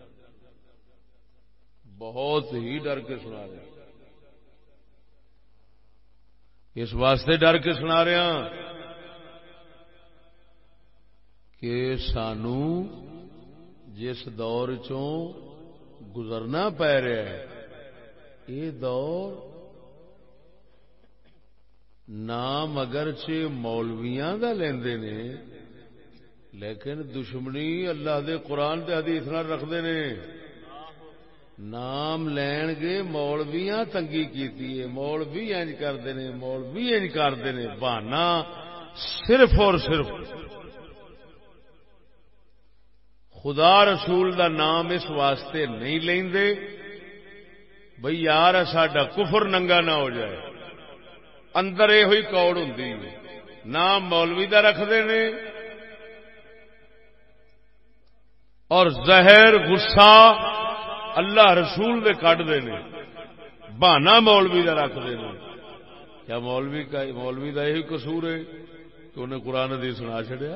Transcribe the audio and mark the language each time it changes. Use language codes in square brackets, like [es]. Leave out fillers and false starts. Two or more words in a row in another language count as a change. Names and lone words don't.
[pa] بہت ہی ڈر کے سنا رہا اس واسطے ڈر کے سنا رہا کہ سانو جس دور چوں گزرنا پی رہا ہے یہ دور نام اگرچہ مولویاں دا لیندے نے لیکن دشمنی اللہ دے قرآن تے حدیث نال رکھدے نے. نام لین گے مولویاں تنگی کیتی ہے مولوی انج کردے نے مولوی انج کردے نے بہانا صرف اور صرف خدا رسول دا نام اس واسطے نہیں لیندے بھئی یار ساڈا کفر ننگا نہ ہو جائے. اندر یہ ہوئی کوڑ ہوندی نام مولوی دا رکھدے نے اور زہر غصہ اللہ رسول دے کٹ دے نے بہانا مولوی دا رکھ دے نے. کیا مولوی دا یہی قصور ہے کہ انہیں قرآن حدیث سنا چھڑیا؟